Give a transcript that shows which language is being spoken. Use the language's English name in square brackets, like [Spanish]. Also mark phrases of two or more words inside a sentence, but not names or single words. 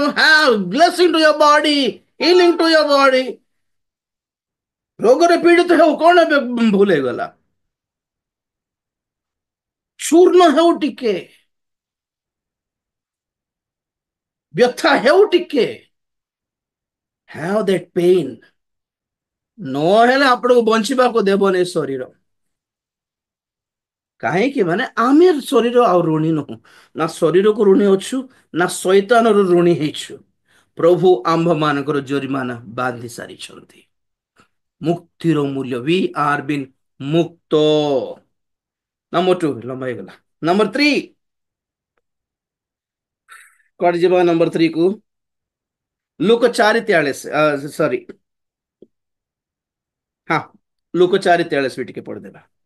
[English] Have blessing to your body, healing to your body. [Odia] ରୋଗରେ ପୀଡ଼ିତ ହେଉ, କଣ ଏବେ ଭୁଲ ହେଇଗଲା? ଚୂର୍ଣ୍ଣ ହେଉ ଟିକେ, ବ୍ୟଥା ହେଉ ଟିକେ, [English] have that pain, [Odia] ନହେଲେ ଆପଣଙ୍କୁ ବଞ୍ଚିବାକୁ ଦେବନି ଶରୀର। କାହିଁକି? ମାନେ ଆମେ ଶରୀର ଆଉ ଋଣୀ ନୁହଁ, ନା ଶରୀରକୁ ଋଣୀ ଅଛୁ, ନା ଶୈତାନର ଋଣୀ ହେଇଛୁ। ପ୍ରଭୁ ଆମ୍ଭ ମାନଙ୍କର ଜୋରିମାନା ବାନ୍ଧି ସାରିଛନ୍ତି, ମୁକ୍ତିର ମୂଲ୍ୟ, [English] we are been ମୁକ୍ତ। [Odia] ନମ୍ବର 2 ଲମ୍ବା ହେଇଗଲା। ନମ୍ବର 3 କୁଆଡେ ଯିବା? ନମ୍ବର 3 କୁ ଲୁକ 4:43, ସରି, ହଁ, ଲୁକ 4:43 ବି ଟିକେ ପଢିଦେବା।